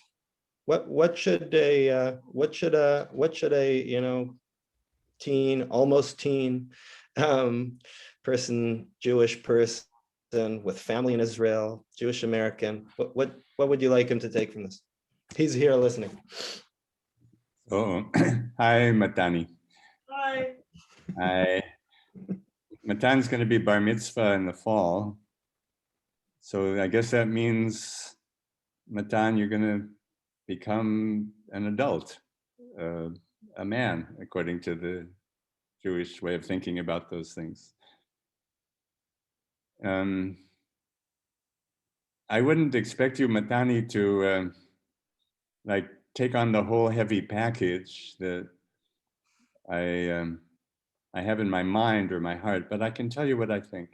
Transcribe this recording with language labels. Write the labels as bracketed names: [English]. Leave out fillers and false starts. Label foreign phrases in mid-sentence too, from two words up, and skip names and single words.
[English] What should a teen, almost teen, person, Jewish person with family in Israel, Jewish American, what would you like him to take from this? He's here listening. Oh, hi, Matani. Hi. Hi. Matan's going to be bar mitzvah in the fall. So I guess that means, Matan, you're going to become an adult, a man, according to the Jewish way of thinking about those things. I wouldn't expect you, Matani, to like take on the whole heavy package that I have in my mind or my heart, but I can tell you what I think.